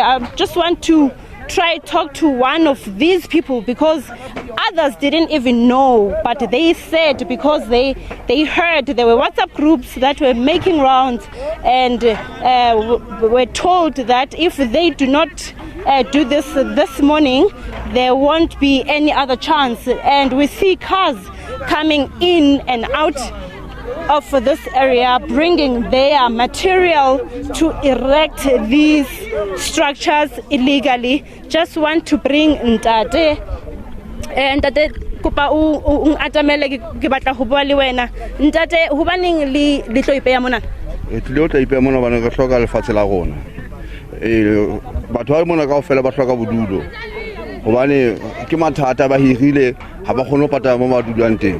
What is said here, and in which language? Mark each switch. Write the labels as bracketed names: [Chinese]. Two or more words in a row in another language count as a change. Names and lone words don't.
[English] I just want to try talk to one of these people, because others didn't even know, but they said because they heard there were WhatsApp groups that were making rounds, and were told that if they do not do this morning, there won't be any other chance. And we see cars coming in and out of this area, bringing their material to erect these structures illegally. Just want to bring Ntate, and [Southern Sotho] Ntate kopa o atamele ke batla ho bua le wena. Ntate, hobaneng le tlo ipeya mona? Tlilo tla ipeya mona bana ka hloka lefatshe la rona. Batho ba mona kaofela ba hloka bodulo, hobane ke mathata ba hirile ha ba kgone ho patala mo ba dulang teng.